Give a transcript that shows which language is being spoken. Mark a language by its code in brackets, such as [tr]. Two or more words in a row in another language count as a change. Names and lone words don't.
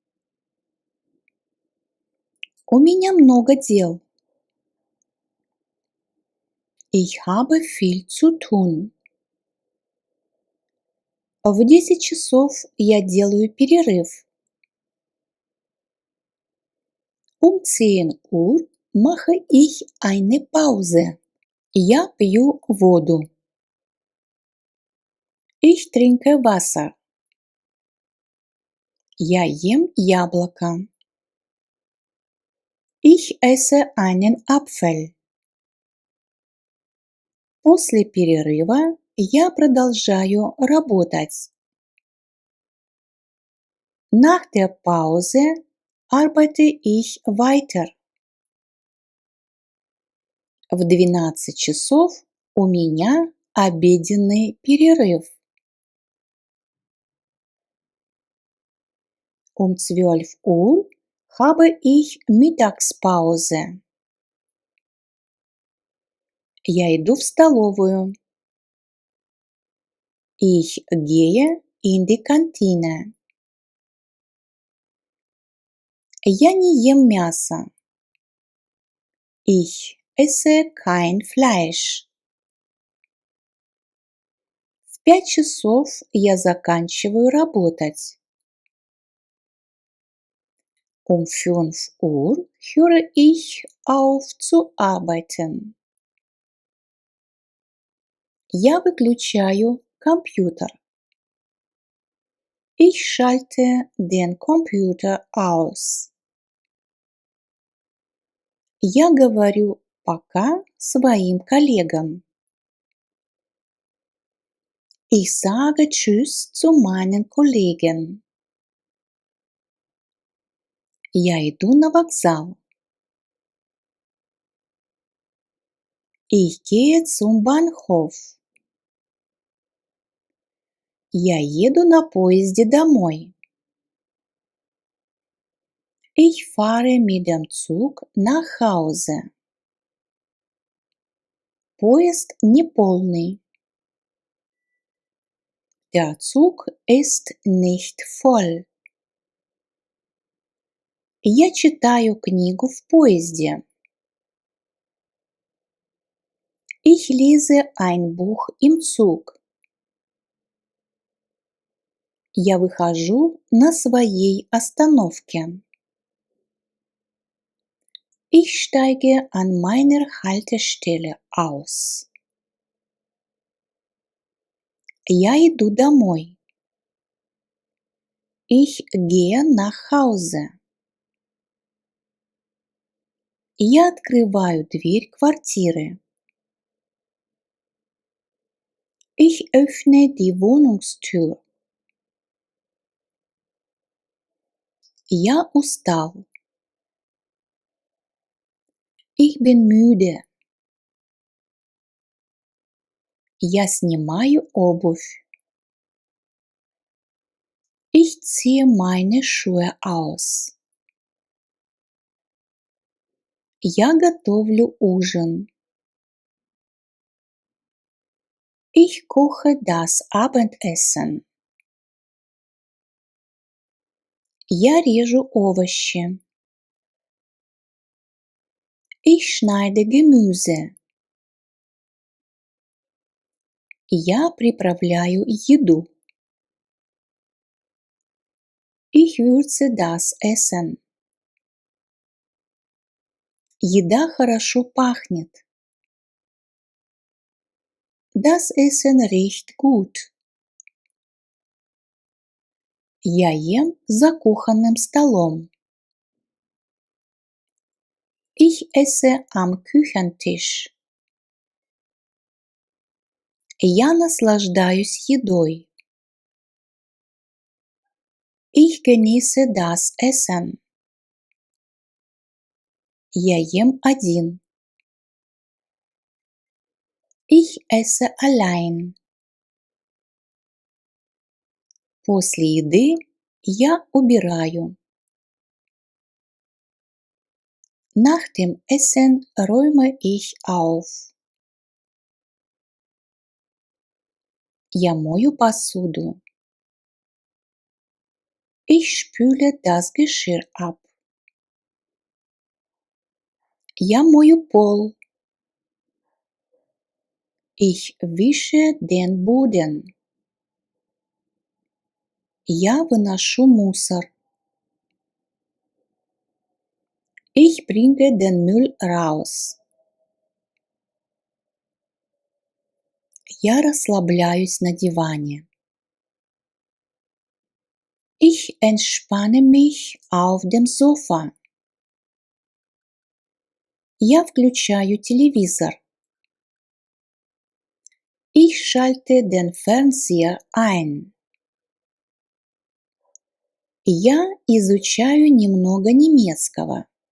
[ru] У меня много дел. [de] Ich habe viel zu tun. [ru] В 10 часов я делаю перерыв. [de] Um 10 Uhr mache ich eine Pause. [ru] Я пью воду. [de] Ich trinke Wasser. [ru] Я ем яблоко. [de] Ich esse einen Apfel. [ru] После перерыва я продолжаю работать. [de] Nach der Pause arbeite ich weiter. [ru] В 12 часов у меня обеденный перерыв. [de] Um 12 Uhr habe ich Mittagspause. [ru] Я иду в столовую. [de] Ich gehe in die Kantine. [ru] Я не ем мясо. [de] Ich esse kein Fleisch. [ru] В 5 часов я заканчиваю работать. [de] Um 5 Uhr höre ich auf zu arbeiten. [ru] Я выключаю компьютер. [de] Ich schalte den Computer aus. [ru] Я говорю пока своим коллегам. [de] Ich sage Tschüss zu meinen Kollegen. [ru] Я иду на вокзал. [de] Ich gehe zum Bahnhof. [ru] Я еду на поезде домой. [de] Ich fahre mit dem Zug nach Hause. [ru] Поезд неполный. [de] Der Zug ist nicht voll. [ru] Я читаю книгу в поезде. [de] Ich lese ein Buch im Zug. [ru] Я выхожу на своей остановке. [de] Ich steige an meiner Haltestelle aus. [ru] Я иду домой. [de] Ich gehe nach Hause. [ru] Я открываю дверь квартиры. [de] Ich öffne die Wohnungstür. [ru] Я устал. [de] Ich bin müde. [ru] Я снимаю обувь. [de] Ich ziehe meine Schuhe aus. [ru] Я готовлю ужин. [de] Ich koche das Abendessen. [ru] Я режу овощи. [de] Ich schneide Gemüse. [ru] Я приправляю еду. [de] Ich würze das Essen. [ru] Еда хорошо пахнет. [de] Das Essen riecht gut. [ru] Я ем за кухонным столом. [de] Ich esse am Küchentisch. [ru] Я наслаждаюсь едой. [de] Ich genieße das Essen. [ru] Я ем один. [de] Ich esse allein. [ru] После еды я убираю. [de] Nach dem Essen räume ich auf. [ru] Я мою посуду. [de] Ich spüle das Geschirr ab. [ru] Я мою пол. [de] Ich wische den Boden. [ru] Я выношу мусор. [de] Ich bringe den Müll raus. [ru] Я расслабляюсь на диване. [de] Ich entspanne mich auf dem Sofa. [ru] Я включаю телевизор. [de] Ich schalte den Fernseher ein. [ru] Я изучаю немного немецкого.